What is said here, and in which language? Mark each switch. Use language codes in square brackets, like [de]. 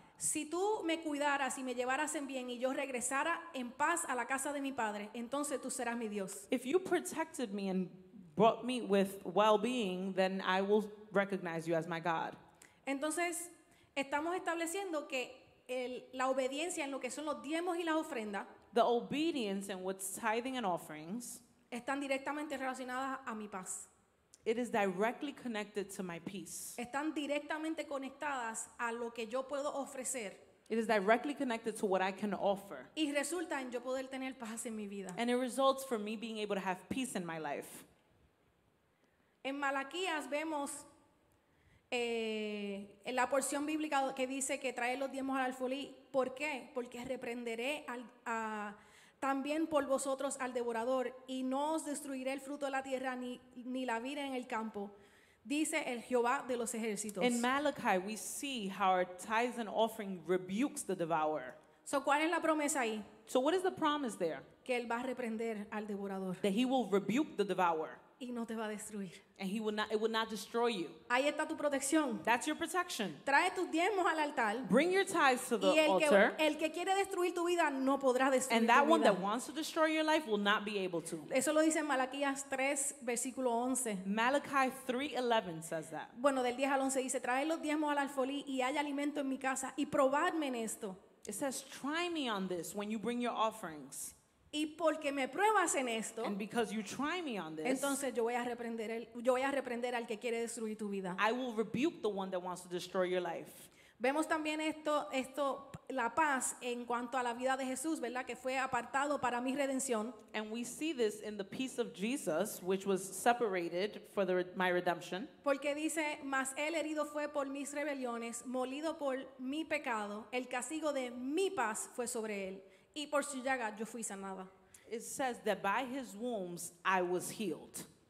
[es] si tú me cuidaras y me llevaras en bien y yo regresara en paz a la casa de mi padre, entonces tú serás mi Dios. [en] If you protected me and brought me with well-being, then I will recognize you as my God. [es] Entonces estamos estableciendo que la obediencia en lo que son los diezmos y las ofrendas [en] The obedience and what's tithing and offerings, [es] están directamente relacionadas a mi paz. [en] it is directly connected to my peace. [es] Están directamente conectadas a lo que yo puedo ofrecer [en] It is directly connected to what I can offer. [es] y resulta en yo poder tener paz en mi vida. [en] And it results from me being able to have peace in my life. [es] En Malaquías vemos en la porción bíblica que dice que trae los diezmos al alfolí. ¿Por qué? Porque reprenderé también por vosotros al devorador, y no os destruiré el fruto de la tierra ni la vid en el campo, dice el Jehová de los ejércitos. [en] In Malachi, we see how our tithes and offering rebukes the devourer. [es] So, ¿cuál es la promesa ahí? [en] So what is the promise there? [es] Que él va a reprender al devorador [en] That he will rebuke the devourer [es] y no te va a destruir. [en] and it will not destroy you. [es] Ahí está tu protección. [en] That's your protection. [es] Trae tus diezmos al altar, [en] Bring your tithes to the [es] y [en] altar, [es] el que quiere destruir tu vida no podrá destruir [en] and [es] tu [en] that one [es] vida. [en] that wants to destroy your life will not be able to. [es] Eso lo dice en Malaquías 3, versículo 11. [en] Malachi 3:11 says that. [es] Bueno, del 10 al 11 dice: traed los diezmos al alfolí y haya alimento en mi casa, y probadme en esto. [en] It says, try me on this when you bring your offerings. [es] Y porque me pruebas en esto, [en] And because you try me on this, [es] entonces yo voy a reprender al que quiere destruir tu vida. [en] I will rebuke the one that wants to destroy your life. [es] Vemos también la paz en cuanto a la vida de Jesús, ¿verdad? Que fue apartado para mi redención. [en] And we see this in the peace of Jesus, which was separated for my redemption. [es] Porque dice: mas él herido fue por mis rebeliones, molido por mi pecado, el castigo de mi paz fue sobre él, y por su llaga yo fui sanada. [en] It says that by his wounds I was healed.